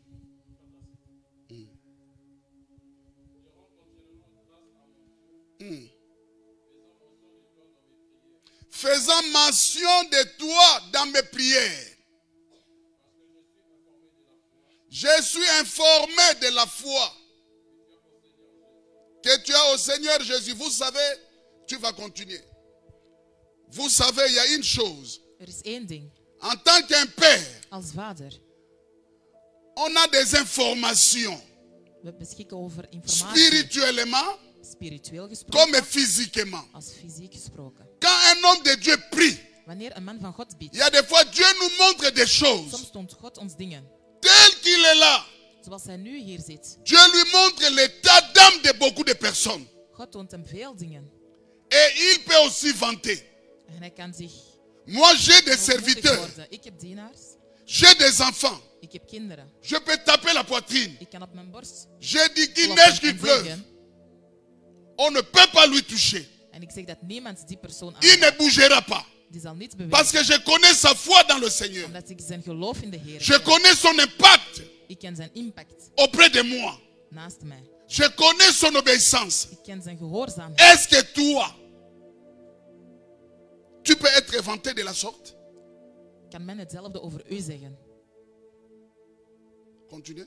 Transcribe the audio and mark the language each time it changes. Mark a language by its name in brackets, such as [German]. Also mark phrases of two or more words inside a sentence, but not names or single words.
[French] Faisant mention de toi dans mes prières. Je suis informé de la foi que tu as au Seigneur Jésus. Vous savez, tu vas continuer. Vous savez, il y a une chose. [Dutch] Er is één ding. [French] En tant qu'un père, [Dutch] Als vader, [French] on a des informations [Dutch] we beschikken over informatie, [French] spirituellement [Dutch] spiritueel gesproken, [French] comme physiquement. [Dutch] als fysiek gesproken. [French] Quand un homme de Dieu prie, [Dutch] Wanneer een man van God [French] il [Dutch] biedt, [French] y a des fois Dieu nous montre des choses [Dutch] soms toont God ons dingen. [French] tel qu'il est là. [Dutch] Zoals hij nu hier zit. [French] Dieu lui montre l'état d'âme de beaucoup de personnes. [Dutch] God toont hem veel dingen. [French] Et il peut aussi vanter. [Dutch] En hij kan zich [French] Moi, j'ai des [Dutch] hoogmoedig [French] serviteurs, [Dutch] worden. Ik heb dienaars, [French] j'ai des enfants. [Dutch] ik heb kinderen. [French] Je peux taper la poitrine. [Dutch] Ik kan op mijn borst [French] J'ai dit qu'il [Dutch] kloppen [French] neige, qu'il [Dutch] en [French] pleuve. [Dutch] zeggen. [French] On ne peut pas lui toucher. [Dutch] En ik zeg dat niemand die persoon [French] Il ne [Dutch] aanraakt. [French] bougera pas. [Dutch] Die zal niet [French] Parce [Dutch] bewegen. [French] que je connais sa foi dans le Seigneur. [Dutch] Omdat ik zijn geloof in de Heer [French] Je [Dutch] ken. [French] connais son impact [Dutch] Ik ken zijn impact [French] auprès de moi. [Dutch] naast mij. [French] Je connais son obéissance. [Dutch] Ik ken zijn gehoorzaamheid. [French] Est-ce que toi, tu peux être vanté de la sorte? [Dutch] Kan men hetzelfde over u zeggen? [French] Continue.